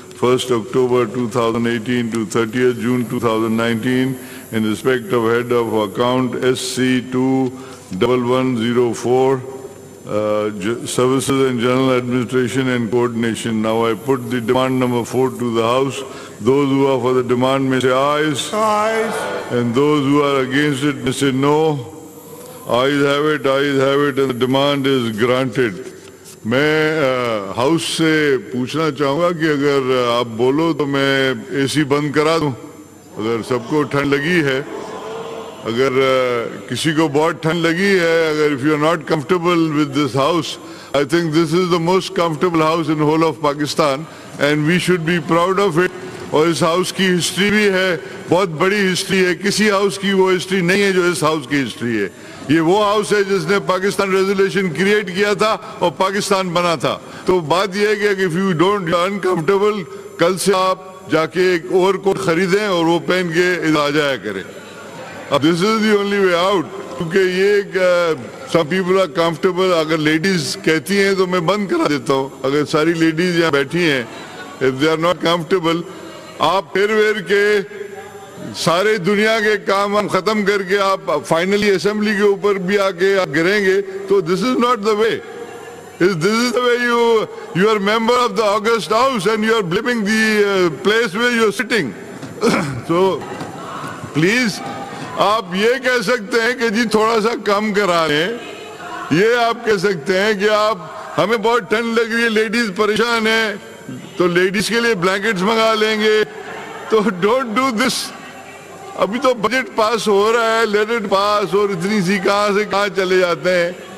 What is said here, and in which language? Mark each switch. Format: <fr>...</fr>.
<en>1st October 2018 to 30th June 2019, in respect of head of account SC21104, Services and General Administration and Coordination. Now I put the demand number 4 to the House. Those who are for the demand may say ayes. Ayes. And those who are against it may say no. Ayes have it, and the demand is granted.</en> <ur>میں house سے پوچھنا چاہوں گا کہ اگر آپ بولو تو میں اے سی بند کرا دوں، اگر سب کو ٹھنڈ لگی ہے، اگر کسی کو بہت ٹھنڈ لگی ہے، اگر</ur> <en>if you are not comfortable with this house, I think this is the most comfortable house in whole of Pakistan and we should be proud of it.</en> <ur>اور اس ہاؤس کی ہسٹری بھی ہے، بہت بڑی ہسٹری ہے، کسی ہاؤس کی وہ ہسٹری نہیں ہے جو اس ہاؤس کی ہسٹری ہے. یہ وہ ہاؤس ہے جس نے پاکستان ریزولیشن کریٹ کیا تھا اور پاکستان بنا تھا. تو بات یہ ہے کہ</ur> <en>if you don't uncomfortable،</en> <ur>کل سے آپ جا کے ایک اوور کوٹ خریدیں اور وہ پہن کے آ جایا کریں.</ur> <en>اب this is the only way out،</en> <ur>کیونکہ یہ</ur> <en>some people are comfortable.</en> <ur>اگر لیڈیز کہتی ہیں تو میں بند کرا دیتا ہوں. اگر ساری لیڈیز یہاں بیٹھی ہیں،</ur> <en>if they are not comfortable،</en> <ur>آپ پھر کے سارے دنیا کے کام ہم ختم کر کے آپ فائنلی اسمبلی کے اوپر بھی آ کے آپ گریں گے تو</ur> <en>this is not the way. This is the way you are member of the August House and you are blaming the place where you are sitting.</en> <ur>So please آپ یہ کہہ سکتے ہیں کہ جی تھوڑا سا کم کرا لیں، یہ آپ کہہ سکتے ہیں کہ آپ ہمیں بہت ٹھنڈ لگ رہی ہے، لیڈیز پریشان ہیں تو لیڈیز کے لیے بلینکٹس منگا لیں گے. تو</ur> <en>Don't do this.</en> <ur>ابھی تو بجٹ پاس ہو رہا ہے،</ur> <en>let it pass,</en> <ur>اور اتنی سی کہاں سے کہاں چلے جاتے ہیں.</ur>